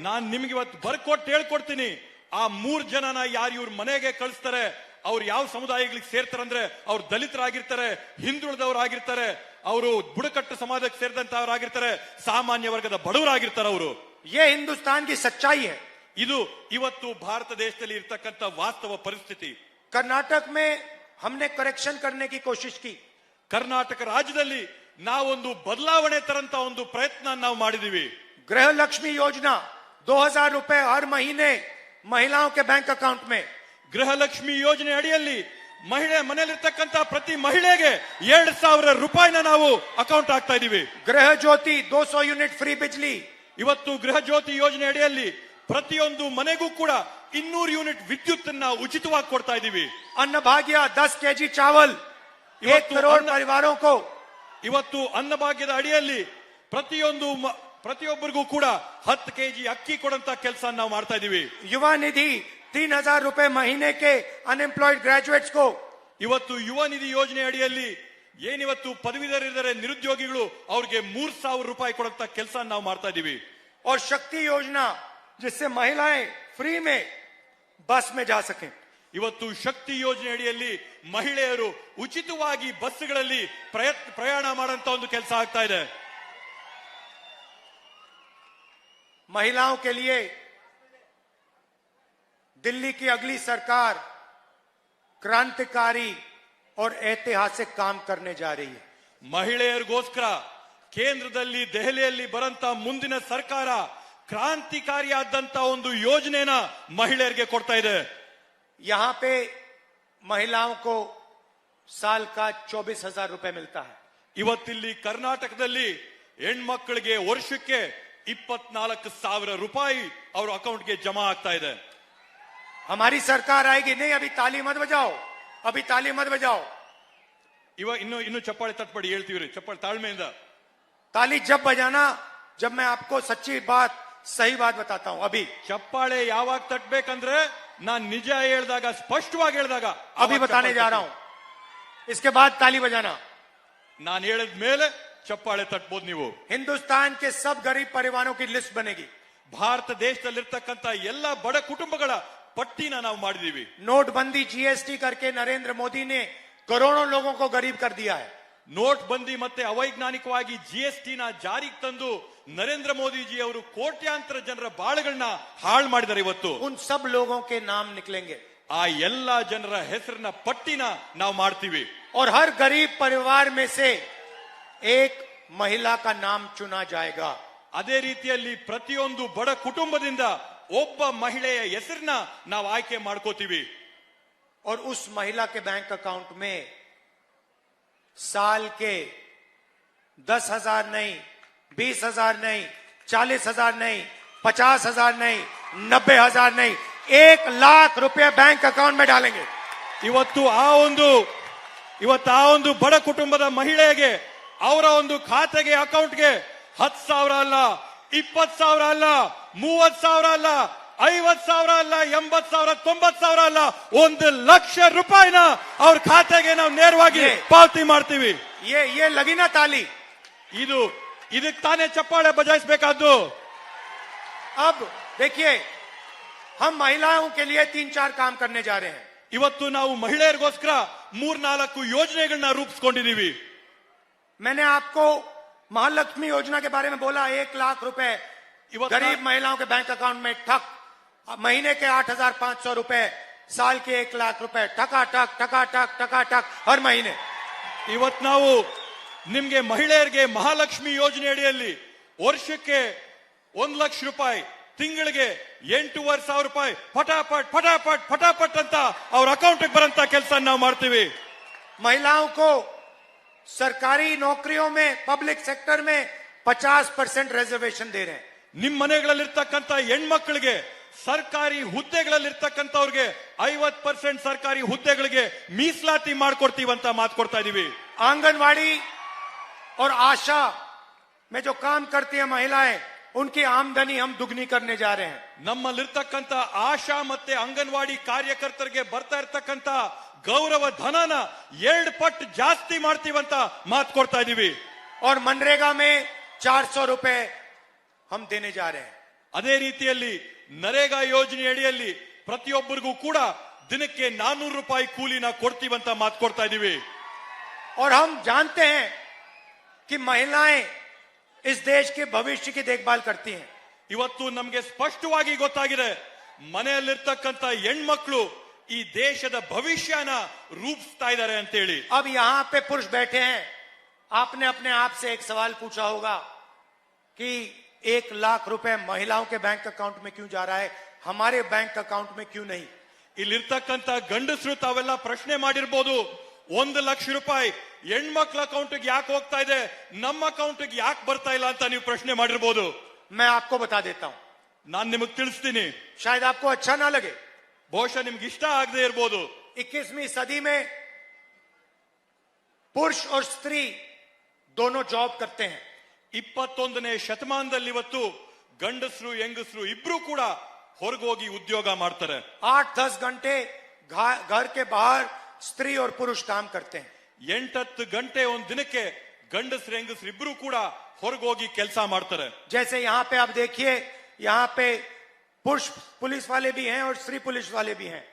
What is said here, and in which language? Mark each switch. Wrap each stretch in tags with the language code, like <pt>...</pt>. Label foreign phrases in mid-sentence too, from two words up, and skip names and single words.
<kn>ನಾನ್ ನಿಮ್ಗೆ ಇವತ್ತು ಬರ್ಕೊಟ್ಟು ಹೇಳ್ಕೊಡ್ತೀನಿ, ಆ 3 ಜನನ ಯಾರು ಇವ್ರ ಮನೆಗೆ ಕಳಿಸ್ತಾರೆ, ಅವ್ರು ಯಾವ ಸಮುದಾಯಗಳಿಗೆ ಸೇರ್ತಾರಂದ್ರೆ ಅವ್ರು ದಲಿತರಾಗಿರ್ತಾರೆ, ಹಿಂದುಳಿದವರಾಗಿರ್ತಾರೆ, ಅವರು ಬುಡಕಟ್ಟು ಸಮಾಜಕ್ಕೆ ಸೇರಿದಂತವರಾಗಿರ್ತಾರೆ, ಸಾಮಾನ್ಯ ವರ್ಗದ ಬಡವರಾಗಿರ್ತಾರೆ ಅವರು.</kn> <hi>ये हिंदुस्तान की सच्चाई है.</hi> <kn>ಇದು ಇವತ್ತು ಭಾರತ ದೇಶದಲ್ಲಿ ಇರ್ತಕ್ಕಂಥ ವಾಸ್ತವ ಪರಿಸ್ಥಿತಿ.</kn> <hi>कर्नाटक में हमने करेक्शन करने की कोशिश की.</hi> <kn>ಕರ್ನಾಟಕ ರಾಜ್ಯದಲ್ಲಿ ನಾವೊಂದು ಬದಲಾವಣೆ ತರಂತ ಒಂದು ಪ್ರಯತ್ನ ನಾವು ಮಾಡಿದೀವಿ.</kn> <hi>गृह लक्ष्मी योजना 2000 रुपए हर महीने महिलाओं के</hi> <en>bank account</en> <hi>में.</hi> <kn>ಗೃಹಲಕ್ಷ್ಮಿ ಯೋಜನೆ ಅಡಿಯಲ್ಲಿ ಮನೆಯಲ್ಲಿರ್ತಕ್ಕಂಥ ಪ್ರತಿ ಮಹಿಳೆಗೆ 2,000 ರೂಪಾಯಿನ ನಾವು ಅಕೌಂಟ್ ಹಾಕ್ತಾ ಇದೀವಿ.</kn> <hi>गृह ज्योति 200</hi> <en>unit free</en> <hi>बिजली.</hi> <kn>ಇವತ್ತು ಗೃಹ ಜ್ಯೋತಿ ಯೋಜನೆ ಅಡಿಯಲ್ಲಿ ಪ್ರತಿಯೊಂದು ಮನೆಗೂ ಕೂಡ 200 ಯೂನಿಟ್ ವಿದ್ಯುತ್ ಅನ್ನ ಉಚಿತವಾಗಿ ಕೊಡ್ತಾ ಇದೀವಿ.</kn> <hi>अन्न भाग्य 10 केजी चावल 1 करोड़ परिवारों को.</hi> <kn>ಇವತ್ತು ಅನ್ನಭಾಗ್ಯದ ಅಡಿಯಲ್ಲಿ ಪ್ರತಿಯೊಬ್ಬರಿಗೂ ಕೂಡ 10 ಕೆಜಿ ಅಕ್ಕಿ ಕೊಡುವಂತ ಕೆಲಸ ನಾವು ಮಾಡ್ತಾ ಇದೀವಿ.</kn> <hi>युवा निधि 3,000 रुपए महीने के</hi> <en>unemployed graduates</en> <hi>को.</hi> <kn>ಇವತ್ತು ಯುವ ನಿಧಿ ಯೋಜನೆ ಅಡಿಯಲ್ಲಿ ಏನಿವತ್ತು ಪದವೀಧರರಿದ್ದಾರೆ ನಿರುದ್ಯೋಗಿಗಳು ಅವ್ರಿಗೆ 3,000 ರೂಪಾಯಿ ಕೊಡುವಂತ ಕೆಲಸ ನಾವು ಮಾಡ್ತಾ ಇದೀವಿ.</kn> <hi>और शक्ति योजना जिससे महिलाएं फ्री में बस में जा सकें.</hi> <kn>ಇವತ್ತು ಶಕ್ತಿ ಯೋಜನೆ ಅಡಿಯಲ್ಲಿ ಮಹಿಳೆಯರು ಉಚಿತವಾಗಿ ಬಸ್ಗಳಲ್ಲಿ ಪ್ರಯಾಣ ಮಾಡುವಂತ ಒಂದು ಕೆಲಸ ಆಗ್ತಾ ಇದೆ.</kn> <hi>महिलाओं के लिए दिल्ली की अगली सरकार क्रांतिकारी और ऐतिहासिक काम करने जा रही है.</hi> <kn>ಮಹಿಳೆಯರಿಗೋಸ್ಕರ ಕೇಂದ್ರದಲ್ಲಿ ದೆಹಲಿಯಲ್ಲಿ ಬರಂತ ಮುಂದಿನ ಸರ್ಕಾರ ಕ್ರಾಂತಿಕಾರಿಯಾದಂತ ಒಂದು ಯೋಜನೆನ ಮಹಿಳೆಯರಿಗೆ ಕೊಡ್ತಾ ಇದೆ.</kn> <hi>यहां पे महिलाओं को साल का 24,000 रुपए मिलता है. ಇವತ್ತಿಲ್ಲಿ ಕರ್ನಾಟಕದಲ್ಲಿ ಹೆಣ್ಮಕ್ಕಳಿಗೆ ವರ್ಷಕ್ಕೆ 24,000 ರೂಪಾಯಿ ಅವರ ಅಕೌಂಟ್ಗೆ ಜಮಾ ಆಗ್ತಾ ಇದೆ. हमारी सरकार आएगी. नहीं, अभी ताली मत बजाओ, अभी ताली मत बजाओ.</hi> <kn>ಇನ್ನು ಚಪ್ಪಾಳೆ ತಟ್ಪಡಿ ಹೇಳ್ತೀವಿ. ಚಪ್ಪಾಳೆ ತಾಳ್ಮೆಯಿಂದ.</kn> <hi>ताली जब बजाना जब मैं आपको सच्ची बात सही बात बताता हूं. अभी</hi> <kn>ಚಪ್ಪಾಳೆ ಯಾವಾಗ ತಟ್ಬೇಕಂದ್ರೆ ನಾನ್ ನಿಜ ಹೇಳಿದಾಗ ಸ್ಪಷ್ಟವಾಗಿ ಹೇಳಿದಾಗ</kn> <hi>अभी बताने जा रहा हूं. इसके बाद ताली बजाना.</hi> <kn>ನಾನು ಹೇಳಿದ ಮೇಲೆ ಚಪ್ಪಾಳೆ ತಟ್ಬೋದು ನೀವು.</kn> <hi>हिंदुस्तान के सब गरीब परिवारों की लिस्ट बनेगी.</hi> <kn>ಭಾರತ ದೇಶದಲ್ಲಿರ್ತಕ್ಕಂಥ ಎಲ್ಲ ಬಡ ಕುಟುಂಬಗಳ ಪಟ್ಟಿನ ನಾವು ಮಾಡಿದೀವಿ.</kn> <hi>नोटबंदी जीएसटी करके नरेंद्र मोदी ने करोड़ों लोगों को गरीब कर दिया है.</hi> <kn>ನೋಟ್ ಬಂದಿ ಮತ್ತೆ ಅವೈಜ್ಞಾನಿಕವಾಗಿ ಜಿಎಸ್ಟಿ ನ ಜಾರಿಗೆ ತಂದು ನರೇಂದ್ರ ಮೋದಿಜಿ ಅವರು ಕೋಟ್ಯಾಂತರ ಜನರ ಬಾಳುಗಳನ್ನ ಹಾಳು ಮಾಡಿದ್ದಾರೆ. ಇವತ್ತು</kn> <hi>उन सब लोगों के नाम निकलेंगे.</hi> <kn>ಆ ಎಲ್ಲ ಜನರ ಹೆಸರಿನ ಪಟ್ಟಿನ ನಾವು ಮಾಡ್ತೀವಿ.</kn> <hi>और हर गरीब परिवार में से एक महिला का नाम चुना जाएगा.</hi> <kn>ಅದೇ ರೀತಿಯಲ್ಲಿ ಪ್ರತಿಯೊಂದು ಬಡ ಕುಟುಂಬದಿಂದ ಒಬ್ಬ ಮಹಿಳೆಯ ಹೆಸರನ್ನ ನಾವು ಆಯ್ಕೆ ಮಾಡ್ಕೋತೀವಿ.</kn> <hi>और उस महिला के</hi> <en>bank account</en> <hi>में साल के 10,000 नहीं, 20,000 नहीं, 40,000 नहीं, 50,000 नहीं, 90,000 नहीं, 1,00,000 रुपए</hi> <en>bank account</en> <hi>में डालेंगे.</hi> <kn>ಇವತ್ತು ಆ ಒಂದು ಬಡ ಕುಟುಂಬದ ಮಹಿಳೆಗೆ ಅವರ ಒಂದು ಖಾತೆಗೆ ಅಕೌಂಟ್ಗೆ 10,000 ಅಲ್ಲ, 20,000 ಅಲ್ಲ, 30,000 ಅಲ್ಲ, 50,000 ಅಲ್ಲ, 80,000, 90,000 ಅಲ್ಲ, 1,00,000 ರೂಪಾಯಿನ ಅವ್ರ ಖಾತೆಗೆ ನಾವು ನೇರವಾಗಿ ಪಾವತಿ ಮಾಡ್ತೀವಿ.</kn> <hi>ये लगी ना ताली.</hi> <kn>ಇದಕ್ಕೆ ತಾನೇ ಚಪ್ಪಾಳೆ ಬಜಾಯಿಸಬೇಕಾದ್ದು.</kn> <hi>अब देखिए, हम महिलाओं के लिए 3-4 काम करने जा रहे हैं.</hi> <kn>ಇವತ್ತು ನಾವು ಮಹಿಳೆಯರಿಗೋಸ್ಕರ 3-4 ಯೋಜನೆಗಳನ್ನ ರೂಪಿಸ್ಕೊಂಡಿದೀವಿ.</kn> <hi>मैंने आपको महालक्ष्मी योजना के बारे में बोला. 1,00,000 रुपए गरीब महिलाओं के</hi> <en>bank account</en> <hi>में ठक. महीने के 8,500 रुपए, साल के 1,00,000 रुपए ठकाठक ठकाठक ठकाठक हर महीने.</hi> <kn>ಇವತ್ತು ನಾವು ನಿಮ್ಗೆ ಮಹಿಳೆಯರಿಗೆ ಮಹಾಲಕ್ಷ್ಮಿ ಯೋಜನೆ ಅಡಿಯಲ್ಲಿ ವರ್ಷಕ್ಕೆ 1,00,000 ರೂಪಾಯಿ, ತಿಂಗಳಿಗೆ 8,500 ರೂಪಾಯಿ</kn> <hi>फटाफट फटाफट फटाफट</hi> <kn>ಅಂತ ಅವ್ರ ಅಕೌಂಟ್ ಬರಂತ ಕೆಲಸ ನಾವು ಮಾಡ್ತೀವಿ.</kn> <hi>महिलाओं को सरकारी नौकरियों में,</hi> <en>public sector</en> <hi>में 50% रिजर्वेशन दे रहे हैं.</hi> <kn>ನಿಮ್ ಮನೆಗಳಲ್ಲಿರ್ತಕ್ಕಂಥ ಹೆಣ್ಮಕ್ಳಿಗೆ ಸರ್ಕಾರಿ ಹುದ್ದೆಗಳಲ್ಲಿರ್ತಕ್ಕಂಥವ್ರಿಗೆ 50% ಸರ್ಕಾರಿ ಹುದ್ದೆಗಳಿಗೆ ಮೀಸಲಾತಿ ಮಾಡ್ಕೊಡ್ತೀವಂತ ಮಾತು ಕೊಡ್ತಾ ಇದೀವಿ.</kn> <hi>आंगनवाड़ी और आशा में जो काम करती है महिलाएं, उनकी आमदनी हम दुगनी करने जा रहे हैं.</hi> <kn>ನಮ್ಮಲ್ಲಿರ್ತಕ್ಕಂಥ ಆಶಾ ಮತ್ತೆ ಅಂಗನವಾಡಿ ಕಾರ್ಯಕರ್ತರಿಗೆ ಬರ್ತಾ ಇರ್ತಕ್ಕಂಥ ಗೌರವ ಧನನ 2 ಪಟ್ಟು ಜಾಸ್ತಿ ಮಾಡ್ತೀವಂತ ಮಾತು ಕೊಡ್ತಾ ಇದೀವಿ.</kn> <hi>और मनरेगा में 400 रुपए हम देने जा रहे हैं.</hi> <kn>ಅದೇ ರೀತಿಯಲ್ಲಿ ನರೇಗಾ ಯೋಜನೆ ಅಡಿಯಲ್ಲಿ ಪ್ರತಿಯೊಬ್ಬರಿಗೂ ಕೂಡ ದಿನಕ್ಕೆ 400 ರೂಪಾಯಿ ಕೂಲಿನ ಕೊಡ್ತೀವಂತ ಮಾತು ಕೊಡ್ತಾ ಇದೀವಿ.</kn> <hi>और हम जानते हैं कि महिलाएं इस देश के भविष्य की देखभाल करती हैं.</hi> <kn>ಇವತ್ತು ನಮಗೆ ಸ್ಪಷ್ಟವಾಗಿ ಗೊತ್ತಾಗಿದೆ, ಮನೆಯಲ್ಲಿರ್ತಕ್ಕಂಥ ಹೆಣ್ಮಕ್ಳು ಈ ದೇಶದ ಭವಿಷ್ಯನ ರೂಪಿಸ್ತಾ ಇದ್ದಾರೆ ಅಂತ ಹೇಳಿ.</kn> <hi>अब यहां पे पुरुष बैठे हैं, आपने अपने आप से एक सवाल पूछा होगा कि 1 लाख रुपए महिलाओं के</hi> <en>bank account</en> <hi>में क्यों जा रहा है, हमारे</hi> <en>bank account</en> <hi>में क्यों नहीं।</hi> <kn>ಇಲ್ಲಿರ್ತಕ್ಕಂತ ಗಂಡಸರು ತಾವೆಲ್ಲ ಪ್ರಶ್ನೆ ಮಾಡಿರ್ಬೋದು, 1 ಲಕ್ಷ ರೂಪಾಯಿ ಹೆಣ್ಮಕ್ಳ ಅಕೌಂಟ್ಗೆ ಯಾಕೆ ಹೋಗ್ತಾ ಇದೆ, ನಮ್ಮ ಅಕೌಂಟ್ಗೆ ಯಾಕೆ ಬರ್ತಾ ಇಲ್ಲ ಅಂತ ನೀವು ಪ್ರಶ್ನೆ ಮಾಡಿರ್ಬೋದು.</kn> <hi>मैं आपको बता देता हूं,</hi> <kn>ನಾನ್ ನಿಮಗೆ ತಿಳಿಸ್ತೀನಿ.</kn> <hi>शायद आपको अच्छा ना लगे,</hi> <kn>ಬಹುಶಃ ನಿಮ್ಗೆ ಇಷ್ಟ ಆಗದೆ ಇರ್ಬೋದು.</kn> <hi>21वीं सदी में पुरुष और स्त्री दोनों जॉब करते हैं.</hi> <kn>21ನೇ ಶತಮಾನದಲ್ಲಿ ಇವತ್ತು ಗಂಡಸರು ಹೆಂಗಸರು ಇಬ್ರು ಕೂಡ ಹೊರಗೋಗಿ ಉದ್ಯೋಗ ಮಾಡ್ತಾರೆ.</kn> <hi>8-10 घंटे घर के बाहर स्त्री और पुरुष काम करते हैं.</hi> <kn>8-10 ಗಂಟೆ ಒಂದ್ ದಿನಕ್ಕೆ ಗಂಡಸರು ಹೆಂಗಸರು ಇಬ್ರು ಕೂಡ ಹೊರಗೋಗಿ ಕೆಲಸ ಮಾಡ್ತಾರೆ.</kn> <hi>जैसे यहाँ पे आप देखिए, यहाँ पे पुरुष पुलिस वाले भी हैं और स्त्री पुलिस वाले भी हैं.</hi>